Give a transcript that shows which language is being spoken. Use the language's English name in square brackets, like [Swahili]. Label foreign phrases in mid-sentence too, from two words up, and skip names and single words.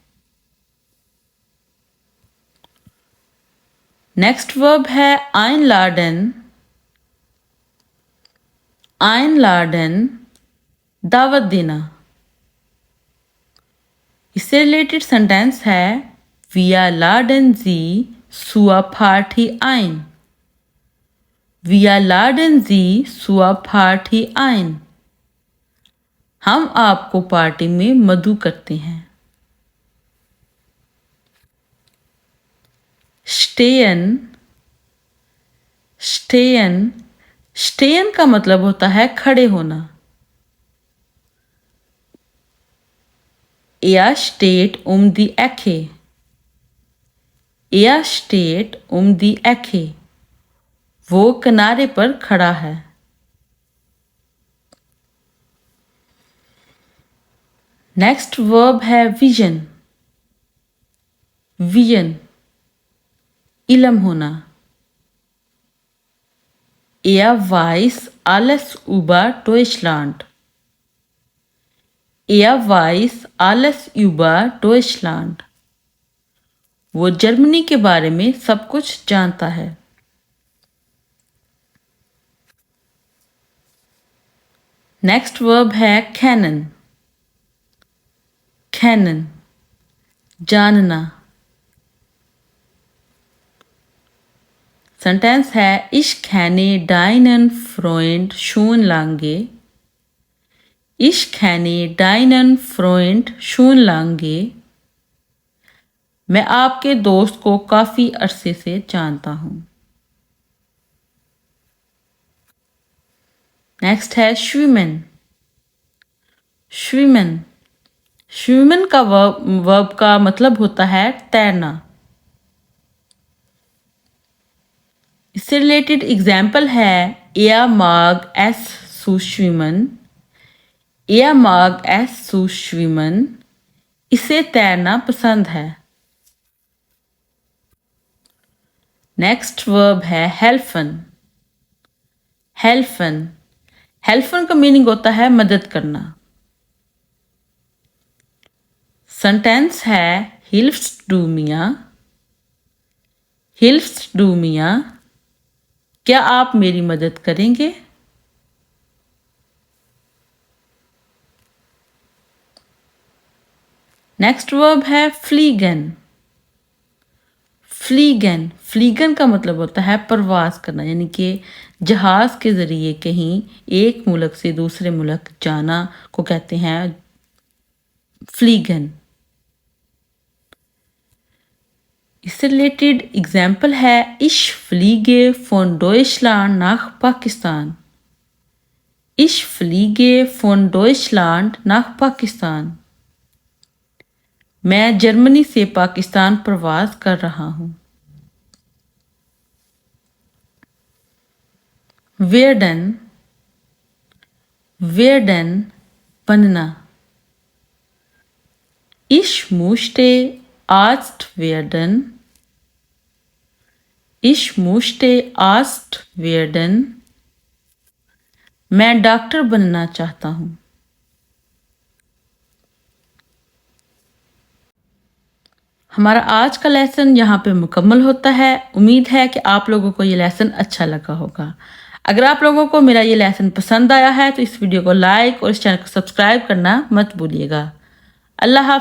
[English] next verb [Hindi] है [German] ein laden. ein laden, [Hindi] दावत देना। [German] इससे [English] related sentence [German] है Wir laden Sie zur Party ein। Wir laden Sie zur Party ein। [Hindi] हम आपको पार्टी में मदऊ करते हैं। Stehen। [German] Stehen। Stehen [Hindi] का मतलब होता है खड़े होना। [German] Er steht die Ecke। Er steht die Ecke। [Hindi] वो किनारे पर खड़ा है। [English] next verb [Hindi] है विजन। विजन, इल्म होना। [German] Er weiß alles über Deutschland। Er weiß alles über Deutschland। [Hindi] वो जर्मनी के बारे में सब कुछ जानता है। [English] next verb [Hindi] है kennen। kennen, जानना। [German] सेंटेंस है Ich kenne deinen Freund schon lange। Ich kenne deinen Freund schon lange। [Hindi] मैं आपके दोस्त को काफी अरसे से जानता हूं। नेक्स्ट है schwimmen। [German] schwimmen। schwimmen [Hindi] का वर्ब का मतलब होता है तैरना। [German] इससे [English] related example [German] है Er mag es zu schwimmen। Er mag es zu schwimmen। [Hindi] इसे तैरना पसंद है। [English] next verb [Hindi] है helfen। [German] helfen। helfen [Hindi] का मीनिंग होता है मदद करना। [German] सेंटेंस है hilfst du mir। hilfst du mir, [Hindi] क्या आप मेरी मदद करेंगे? [English] next verb [Hindi] है fliegen। [German] fliegen। fliegen [Hindi] का मतलब होता है प्रवास करना, यानी कि जहाज के जरिए कहीं एक मुल्क से दूसरे मुल्क जाना को कहते हैं fliegen। [German] इससे [English] related example [German] है Ich fliege von Deutschland nach Pakistan। Ich fliege von Deutschland nach Pakistan। [Hindi] मैं जर्मनी से पाकिस्तान प्रवास कर रहा हूं। werden। werden, बनना। [German] Ich möchte Arzt werden। Ich möchte Arzt werden। [Hindi] मैं डॉक्टर बनना चाहता हूं। हमारा आज का लेसन यहाँ पे मुकम्मल होता है। उम्मीद है कि आप लोगों को ये लेसन अच्छा लगा होगा। अगर आप लोगों को मेरा ये लेसन पसंद आया है तो इस वीडियो को लाइक और इस चैनल को सब्सक्राइब करना मत भूलिएगा।